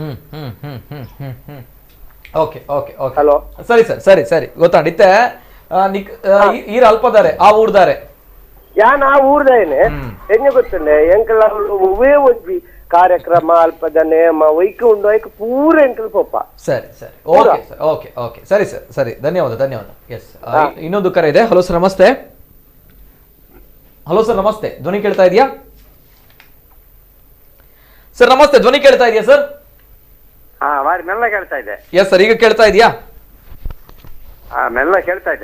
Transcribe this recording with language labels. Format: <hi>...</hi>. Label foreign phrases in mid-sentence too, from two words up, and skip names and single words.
<tcy>ಹಲೋ, ಸರಿ ಗೊತ್ತಾಡಿತ್ತೆ. ಈರ ಅಲ್ಪದಾರೆ ಆ ಊರ್ದಾರೆ ಯಾನ್ ಆ ಊರ್ದೇನೆ ಹೆಂಗೆ ಗೊತ್ತಂಡೆ ಎಂಕಲ್ಲ ಉವೇ ಒಂಜಿ ಕಾರ್ಯಕ್ರಮ ಅಲ್ಪದ ನೇಮ ವೈಕ್ ಉಂಡು ವೈಕ್ ಪೂರ ಎಂಕಲ್ ಪೊಪ್ಪ. ಸರಿ ಸರಿ,</tcy> <kn>ಧನ್ಯವಾದ. ಎಸ್, ಇನ್ನೊಂದು ಕರೆ ಇದೆ. ಹಲೋ ಸರ್, ನಮಸ್ತೆ. ಧ್ವನಿ ಕೇಳ್ತಾ ಇದೆಯಾ ಸರ್? ನಮಸ್ತೆ, ಧ್ವನಿ ಕೇಳ್ತಾ ಇದೆಯಾ ಸರ್? ಮೆಲ್ಲ ಕೇಳ್ತಾ ಇದೆ. ಎಸ್ ಸರ್, ಈಗ ಕೇಳ್ತಾ ಇದೆಯಾ? ಮೆಲ್ಲ ಕೇಳ್ತಾ ಇದೆ.</kn>